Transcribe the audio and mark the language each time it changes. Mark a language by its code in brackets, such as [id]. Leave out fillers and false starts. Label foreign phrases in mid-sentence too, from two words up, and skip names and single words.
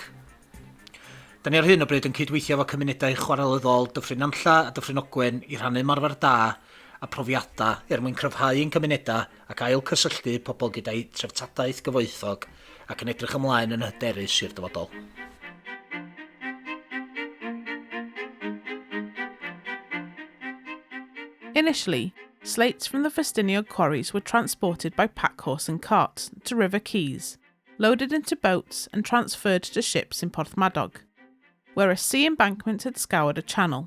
[cy] Da ni ar hyn o bryd yn cydweithio efo cymunedau chwarelyddol Dyffryn Nantlla a Dyffryn Ogwen i rhannu ymarfer da a profiadau mwyn cryfhau ein cymunedau ac ail cysylltu pobl gyda'i treftadaeth gyfoethog ac yn edrych ymlaen yn hyderus i'r dyfodol. [en] Initially, slates from the Ffestiniog quarries were transported by pack horse and carts to River Quays, loaded into boats and transferred to ships in Porthmadog, where a sea embankment had scoured a channel.